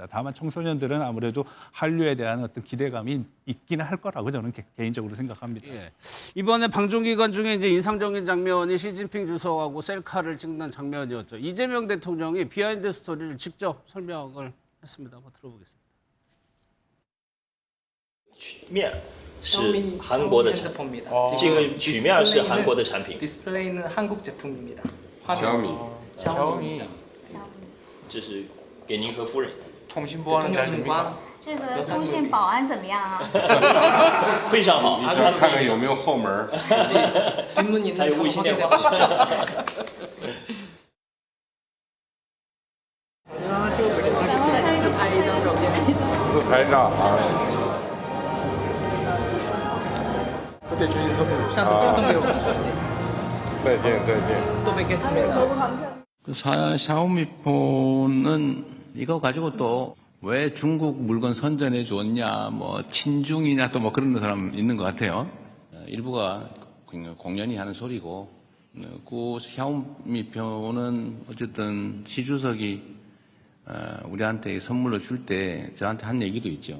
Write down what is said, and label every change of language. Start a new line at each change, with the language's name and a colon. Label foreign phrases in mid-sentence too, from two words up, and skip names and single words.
Korean: 다만 청소년들은 아무래도 한류에 대한 어떤 기대감이 있기는 할 거라고 저는 개인적으로 생각합니다. 예. 이번에 방중 기간 중에 이제 인상적인 장면이 시진핑 주석하고 셀카를 찍는 장면이었죠. 이재명 대통령이 비하인드 스토리를 직접 설명을 했습니다. 한번 들어보겠습니다.
Chinese: 面是韩国的产品，这个曲面是韩国的产品。
Korean: 디스플레이는 한국 제품입니다. 샤오미. 샤오미.
Chinese: 这是给您和夫人。
Korean: 통신보안은 잘 됩니까?
Chinese: 这个通信保安怎么样啊？非常好，看看有没有后门。
Korean: 뒷문 있는
Chinese: 还有
Korean: 지
Chinese: 微信
Korean: 확인해
Chinese: 电话。
Korean: 보십시오. 하나 찍어드릴게요.
Chinese: 自拍一张照片。自拍照啊。
Korean: 그때 주신 선물.
Chinese: 上次送给我的手机。再见，再见。
Korean: 또 뵙겠습니다. 샤오미폰은 이거 가지고 또 왜 중국 물건 선전해 줬냐, 뭐 친중이냐 또 뭐 그런 사람 있는 것 같아요. 일부가 공연히 하는 소리고, 그 샤오미폰은 어쨌든 시 주석이 우리한테 선물로 줄 때 저한테 한 얘기도 있죠.